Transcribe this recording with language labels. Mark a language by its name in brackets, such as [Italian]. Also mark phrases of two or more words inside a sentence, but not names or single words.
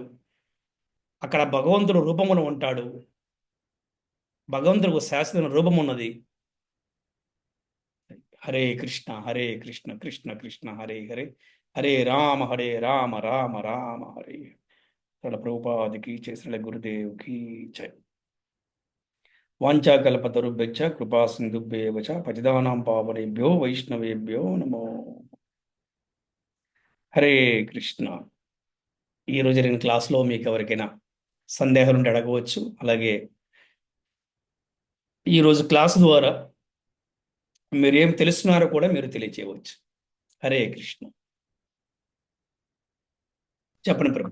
[Telugu] అక్కడ భగవంతుడు రూపమును ఉంటాడు. భగవంతుడికి శాశ్వతమైన రూపం ఉన్నది. హరే కృష్ణ హరే కృష్ణ కృష్ణ కృష్ణ హరే హరే, హరే రామ రామ రామ హరే. ఇక్కడ ప్రభుపాదికి చేసిన గురుదేవ్కి జై. [Sanskrit] వాంఛాకల్పతరుభ్యశ్చ కృపా సింధుభ్యేవ చ పతితానాం పావనేభ్యో వైష్ణవేభ్యో నమో. [Telugu] హరే కృష్ణ. ఈరోజు జరిగిన క్లాస్లో మీకు ఎవరికైనా సందేహాలు ఉంటే అడగవచ్చు. అలాగే ఈరోజు క్లాసు ద్వారా మీరు ఏం తెలుస్తున్నారో కూడా మీరు తెలియచేయవచ్చు. హరే కృష్ణ. చెప్పండి ప్రభు.